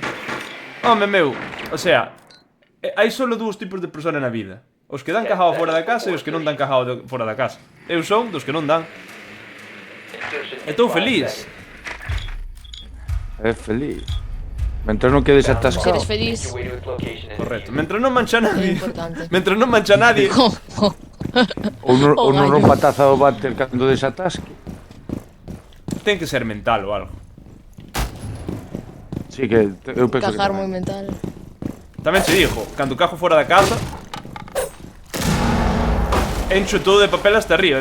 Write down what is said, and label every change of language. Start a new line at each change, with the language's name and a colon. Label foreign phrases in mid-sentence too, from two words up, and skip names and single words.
Galician: Home, meu, o sea, hai solo dous tipos de persona na vida. Os que dan cajado fora da casa e os que non dan cajado fora da casa. Eu son dos que non dan. E estou feliz. É feliz. Mentre non quedes Se atascado. eres feliz,
English: Your way to its location and
Galician: Correcto. Mentre non mancha é nadie. importante. Mentre non mancha nadie. Ou non, O ou non gallo. rompa a taza do váter cando desatasque. Ten que ser mental ou algo. Sí, que eu penso Cajar que moi tamén. mental. Tamén te digo, cando cajo fora da casa encho todo de papel hasta arriba.